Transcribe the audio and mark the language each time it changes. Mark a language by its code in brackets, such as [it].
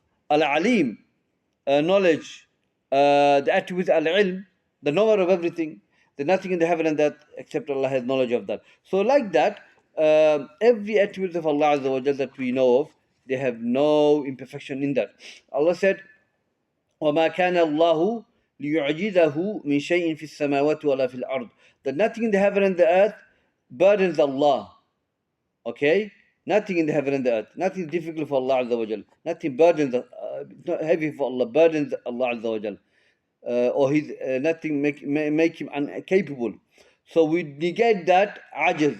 [en] Al-Alim, knowledge, the attributes al-ilm, the knower of everything. There's nothing in the heaven and that except Allah has knowledge of that. So like that, every attribute of Allah Azza wa Jal that we know of, they have no imperfection in that. Allah said, [ar] وَمَا كَانَ اللَّهُ لِيُعْجِزَهُ مِنْ شَيْءٍ فِي السَّمَاوَاتِ وَلَا فِي الْأَرْضِ. [en] That nothing in the heaven and the earth burdens Allah. Okay? Nothing in the heaven and the earth. Nothing difficult for Allah Azza wa Jal. Nothing burdens, not heavy for Allah, burdens Allah Azza wa Jal. Or nothing make Him incapable. So we negate that ajaz.